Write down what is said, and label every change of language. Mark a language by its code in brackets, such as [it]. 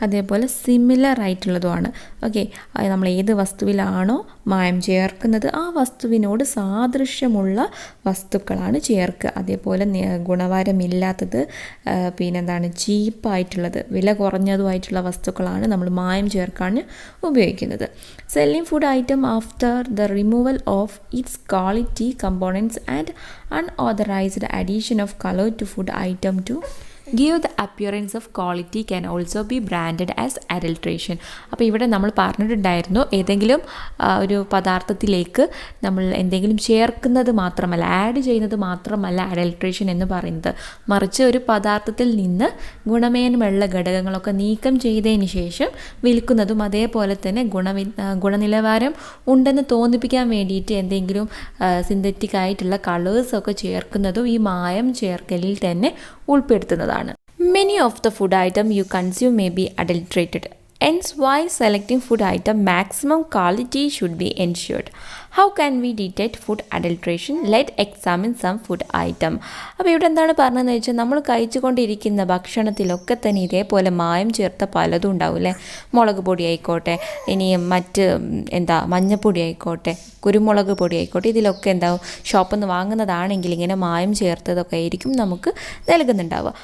[ml] അതേപോലെ similar ആയിട്ടുള്ളതുമാണ്. Okay, നമ്മൾ ഏത് വസ്തുവിലാണോ മായം ചേർക്കുന്നത് ആ വസ്തുവിനോട് സാദൃശ്യമുള്ള വസ്തുക്കളാണ് ചേർക്കുക. അതേപോലെ ഗുണവാരമില്ലാത്തത്, പിന്നെന്താണ് ചീപ്പായിട്ടുള്ളത്, വില കുറഞ്ഞതുമായിട്ടുള്ള വസ്തുക്കളാണ് നമ്മൾ മായം ചേർക്കാൻ ഉപയോഗിക്കുന്നത്. [en] Selling food item after the removal of its quality components and unauthorized addition of color to food item to give the appearance of quality can also be branded as adulteration. [ml] അപ്പോൾ ഇവിടെ നമ്മൾ പറഞ്ഞിട്ടുണ്ടായിരുന്നു, ഏതെങ്കിലും ഒരു പദാർത്ഥത്തിലേക്ക് നമ്മൾ എന്തെങ്കിലും ചേർക്കുന്നത് മാത്രമല്ല, ആഡ് ചെയ്യുന്നത് മാത്രമല്ല അഡൾട്രേഷൻ എന്ന് പറയുന്നത്, മറിച്ച് ഒരു പദാർത്ഥത്തിൽ നിന്ന് ഗുണമേന്മയുള്ള ഘടകങ്ങളൊക്കെ നീക്കം ചെയ്തതിന് ശേഷം വിൽക്കുന്നതും അതേപോലെ തന്നെ ഗുണനിലവാരം ഉണ്ടെന്ന് തോന്നിപ്പിക്കാൻ വേണ്ടിയിട്ട് എന്തെങ്കിലും സിന്തറ്റിക് ആയിട്ടുള്ള കളേഴ്സൊക്കെ ചേർക്കുന്നതും ഈ മായം ചേർക്കലിൽ തന്നെ ഉൾപ്പെടുത്തുന്നതാണ്. Many of the food items you consume may be adulterated. Hence, while selecting food item, maximum quality should be ensured. How can we detect food adulteration? Let's examine some food item. അപ്പോൾ ഇവിടെ എന്താണ് പറഞ്ഞതെന്ന് വെച്ചാൽ, നമ്മൾ കഴിച്ചുകൊണ്ടിരിക്കുന്ന ഭക്ഷണത്തിലൊക്കെ തന്നെ ഇതേപോലെ മായം ചേർത്ത പലതും ഉണ്ടാവും അല്ലേ. മുളക് പൊടി ആയിക്കോട്ടെ, ഇനി മറ്റ് മഞ്ഞപ്പൊടി ആയിക്കോട്ടെ, കുരുമുളക് പൊടി ആയിക്കോട്ടെ, ഇതിലൊക്കെ എന്താവും, ഷോപ്പിൽ നിന്ന് വാങ്ങുന്നതാണെങ്കിൽ ഇങ്ങനെ മായം ചേർത്തതൊക്കെ ആയിരിക്കും നമുക്ക് നൽകുന്നുണ്ടാവുക.